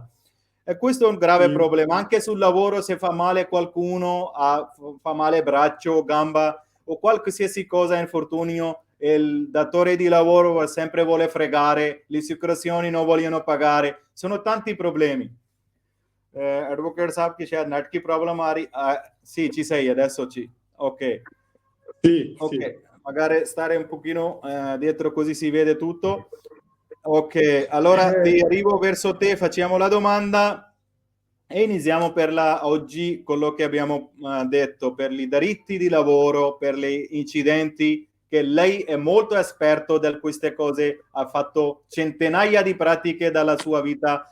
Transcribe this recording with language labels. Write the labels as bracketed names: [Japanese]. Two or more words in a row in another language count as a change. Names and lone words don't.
[Italian] E questo è un grave problema. Anche sul lavoro, se fa male qualcuno, fa male braccio, gamba o qualsiasi cosa, infortunio, il datore di lavoro sempre vuole fregare, le assicurazioni non vogliono pagare, sono tanti problemi. [Urdu] Advocate صاحب کی شاید نیٹ کی پرابلم آ رہی, [Italian] sì, ci sei adesso, ok. Sì, ok, sì. magari stare un pochino dietro così si vede tutto. Ok, allora ti arrivo verso te, facciamo la domanda e iniziamo per oggi quello che abbiamo detto, per i diritti di lavoro, per gli incidenti, che lei è molto esperto di queste cose, ha fatto centinaia di pratiche dalla sua vita.